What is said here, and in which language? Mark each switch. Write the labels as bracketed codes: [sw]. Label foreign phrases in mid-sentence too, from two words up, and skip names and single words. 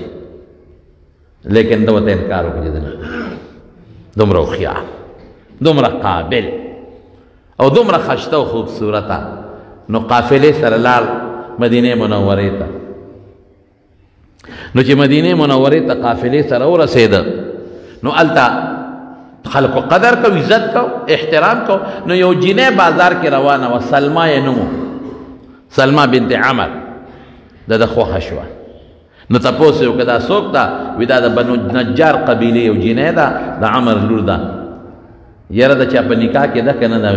[ps] لیکن ده ورته انکار وکړي چې نه، دومره هوښیار، دومره قابل او دومره خشته او خوبصورته. نو قافلې سره لاړ مدینې منورې ته. نو چې مدینې منورې ته قافلې سره ورسېده نو هلته خلکو قدر کو، عزت کو، احترام کو. نو یو جینۍ بازار کې روانه وه، سلما یې نوم و، سلما بنت عمر. د خوښه شوه. نو تپوس یې وکړه دا څوک ده؟ وي دا د بنو نجار قبیلې یو جینۍ ده، د عمر لور ده. یاره د چا په نکاح کې ده که نه ده؟